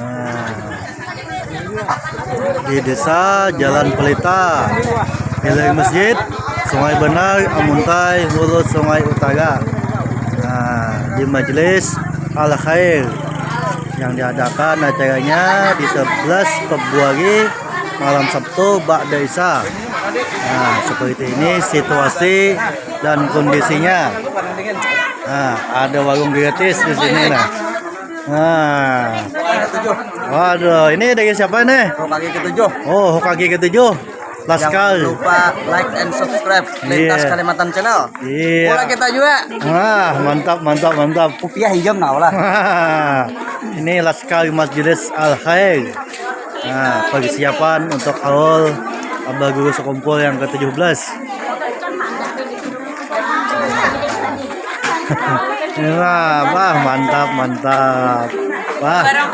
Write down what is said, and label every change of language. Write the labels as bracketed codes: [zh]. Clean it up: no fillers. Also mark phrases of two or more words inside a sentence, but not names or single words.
[id] Di desa Jalan Pelita, Wilayah Masjid, Sungai Benar, Amuntai, Mulut Sungai Utara. Di Majelis Al Khair yang diadakan acaranya di 11 Februari malam Sabtu [ar] بعد العشاء. [id] Seperti ini situasi dan kondisinya. Ada warung gratis di sini waduh, ini dari siapa nih? Hokage ke-7. Oh, Hokage ke-7. Laskar. Jangan lupa [en] like and subscribe [id] Lintas Kalimantan Channel. Bola kita juga. Mantap. Rupiah hijau lah. Ini Laskar Majelis Al Khair. Persiapan untuk haul Abah Guru Sekumpul yang ke-17. Mantap. Wah.